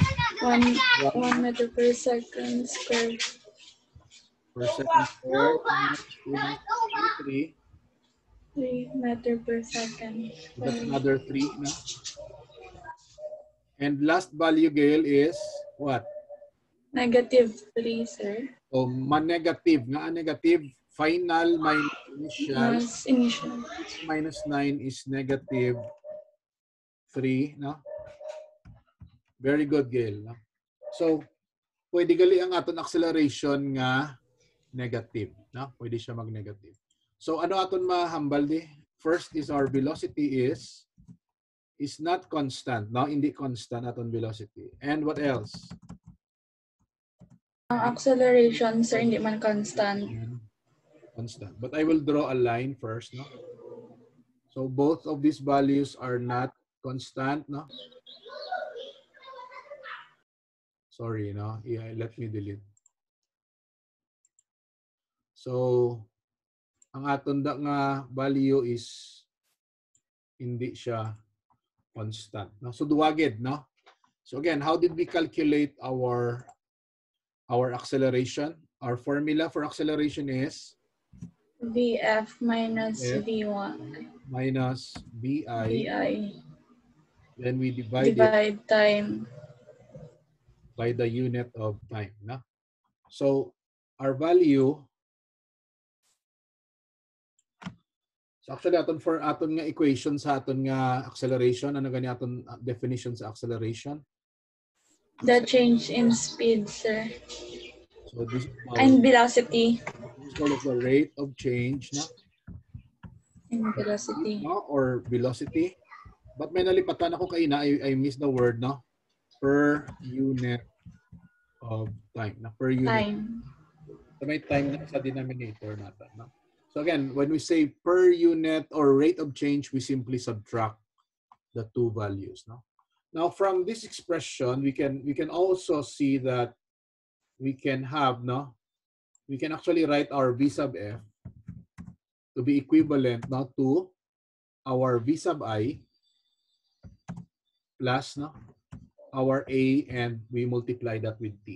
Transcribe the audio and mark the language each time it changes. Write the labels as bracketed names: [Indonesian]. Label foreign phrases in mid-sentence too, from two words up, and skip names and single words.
[English] 1 meter per second square. Per second square. 3. 3 meter per second So that's squared. another 3. No? And last value, Gail, is what? -3, sir. [Hiligaynon] O man-negative. [English] Nga negative, final minus initial. Mas initial. Minus 9 is negative 3. No? Very good, Gail. No? So, [Hiligaynon] pwede gali ang aton acceleration nga negative. [English] No? [Hiligaynon] Pwede siya mag-negative. So, ano aton mahambal di? [English] First is our velocity is not constant. No? [Hiligaynon] Hindi constant aton velocity. [English] And what else? [Hiligaynon] Ang acceleration, sir, hindi man constant. [English] Constant. But I will draw a line first. No? So, both of these values are not constant. No? Sorry, no? Yeah, let me delete. So, [Hiligaynon] ang aton nga [English] value is [Hiligaynon] hindi siya constant. No? So, duwagid, no? [English] So, again, how did we calculate our acceleration? Our formula for acceleration is VF minus F V1. minus BI. VI. Then we divide it Divide time. by the unit of time. No? So, our value, so actually [Hiligaynon] aton for aton nga equation sa aton nga acceleration, ano gani aton definition sa acceleration? [English] The change in speed, sir. So this is And velocity. called the rate of change, no? In velocity. No? Or velocity. But [Hiligaynon] may nalipatan ako kaina, [English] I missed the word, no? Per unit of time. No? Per unit. Time. [Filipino] So may time na sa denominator natin. No? [English] So again, when we say per unit or rate of change, we simply subtract the two values. No? Now from this expression, we can also see that we can have, no? We can actually write our V sub F to be equivalent, no, to our V sub I plus, no, our A, and we multiply that with T.